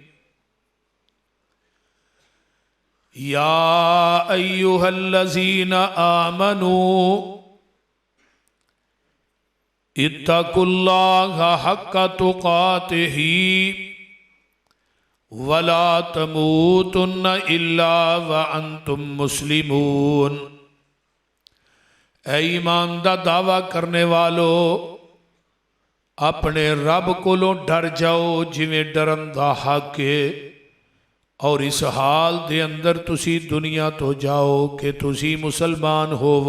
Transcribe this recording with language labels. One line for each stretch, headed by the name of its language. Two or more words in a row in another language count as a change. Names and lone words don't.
Arabic: يا أيها الذين آمنوا اتقوا الله حق تقاته ولا تموتن إلا وأنتم مسلمون.
Punjabi: اے ایمان دا دعوی کرنے والوں، اپنے رب کولوں ڈر جاؤ جویں ڈرن دا حق ہے، اور اس حال دے اندر تسی دنیا تو جاؤ کہ تسی مسلمان ہووو.